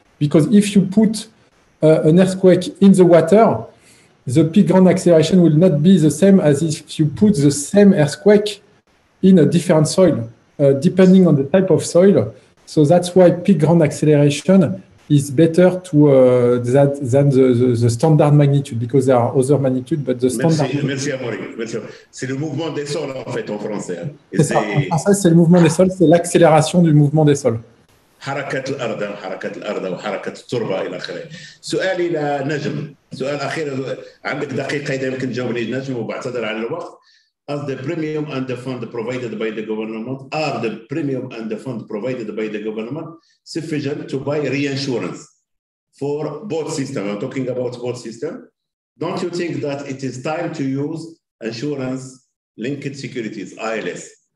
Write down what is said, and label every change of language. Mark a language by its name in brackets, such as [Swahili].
[English] Because if you put an earthquake in the water, the peak ground acceleration will not be the same as if you put the same earthquake in a different soil, depending on the type of soil. So that's why peak ground acceleration is better to than the standard magnitude, because there are other magnitudes, but the standard. [French] Merci Amaury. C'est le mouvement des sols en fait en français. En français, c'est le mouvement des sols, c'est l'accélération du mouvement des sols. [Arabic] حركة الأرض وحركة التربة إلى آخره. سؤالي لنجم، سؤال أخير، عندك دقيقة إذا يمكن تجاوبني نجم وبعتذر عن الوقت. [English] As the premium and the fund provided by the government, are the premium and the fund provided by the government sufficient to buy reinsurance for both systems? I'm talking about both systems. Don't you think that it is time to use insurance-linked securities, ILS?